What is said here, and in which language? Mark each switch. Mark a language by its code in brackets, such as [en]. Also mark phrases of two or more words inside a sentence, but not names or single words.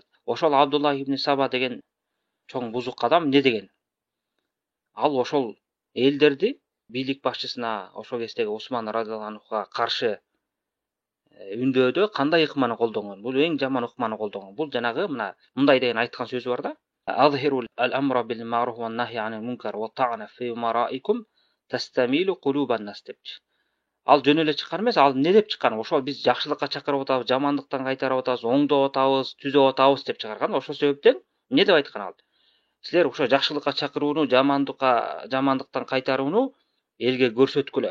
[ky] Ошол Абдуллах ибн Саба деген чоң бузук адам эмне деген? Ал ошол элдерди бийлик башчысына ошол кездеги Усман [ar] رضي الله عنه [ky] каршы үндөөдө кандай ыкманы колдонгон? Бул эң жаман ыкманы колдонгон. Бул жанагы мындай деген айткан сөзү бар да. [ar] أظهروا الأمر بالمعروف والنهي عن المنكر والطعن في أمرائكم تستميلوا قلوب الناس депчи. [ky] Ал жөн эле чыккан эмес, ал эмне деп чыккан? Ошол биз жакшылыкка чакырып атабыз, жамандыктан кайтарып атабыз, оңдоп атабыз, түзөп атабыз деп чыгарган. Ошол себептен эмне деп айткан ал? Силер ошо жакшылыкка чакырууну, жамандыктан кайтарууну элге көрсөткүлө.